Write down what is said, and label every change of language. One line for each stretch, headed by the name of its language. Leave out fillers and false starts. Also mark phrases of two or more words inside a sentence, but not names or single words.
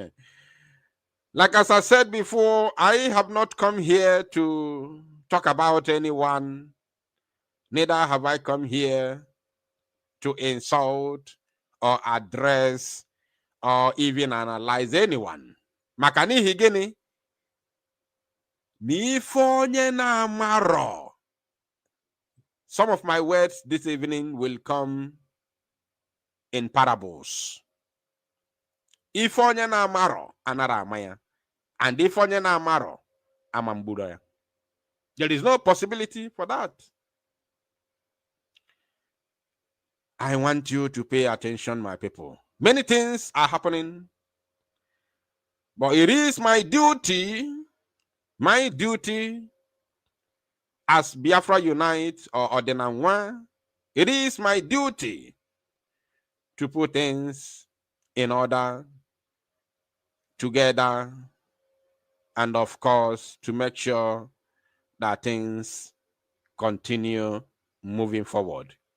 English: Like as I said before, I have not come here to talk about anyone. Neither have I come here to insult or address or even analyze anyone.
Igbo: Maka n'ihi gịnị? N'ife onye na-amarọ.
English: Some of my words this evening will come in parables.
Igbo: Ife onye na-amarọ anara amaya, and ife onye na-amarọ amamburo ya.
English: There is no possibility for that. I want you to pay attention, my people. Many things are happening, but it is my duty as Biafra Unite or Odenanwa, it is my duty to put things in order, together, and of course, to make sure that things continue moving forward.